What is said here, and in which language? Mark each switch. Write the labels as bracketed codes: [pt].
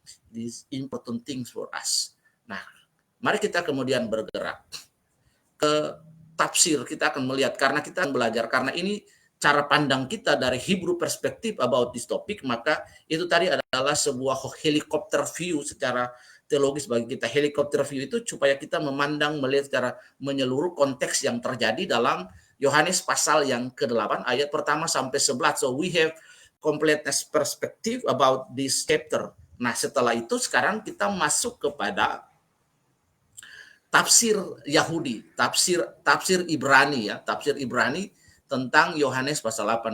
[en] These important things for us. [id] Nah, mari kita kemudian bergerak ke tafsir. Kita akan melihat, karena kita akan belajar, karena ini cara pandang kita dari Hebrew perspektif [en] about this topic, [id] maka itu tadi adalah sebuah [en] helikopter view [id] secara teologis bagi kita. Helikopter view itu supaya kita memandang, melihat secara menyeluruh konteks yang terjadi dalam Yohanes pasal yang ke-8 ayat pertama sampai 11. [en] So we have completeness perspective about this chapter. [id] Nah, setelah itu sekarang kita masuk kepada tafsir Yahudi, tafsir Ibrani ya, tafsir Ibrani tentang Yohanes pasal 8.